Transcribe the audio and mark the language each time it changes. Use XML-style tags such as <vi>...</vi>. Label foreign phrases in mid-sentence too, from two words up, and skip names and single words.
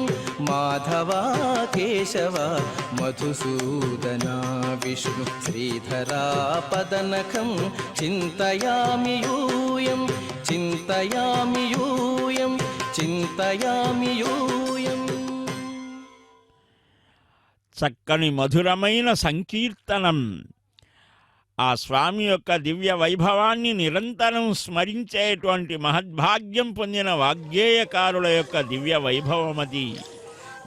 <sa>माधव केशव मधुसूदन विष्णु श्रीधरा पदनखं चिन्तयामि यूयं चिन्तयामि यूयं चिन्तयामि यूयम्.</sa> <te>చక్కని మధురమైన సంకీర్తనం. ఆ స్వామి యొక్క దివ్య వైభవాన్ని నిరంతరం స్మరించేటువంటి మహద్భాగ్యం పొందిన వాగ్గేయకారుల యొక్క దివ్య వైభవమది.</te>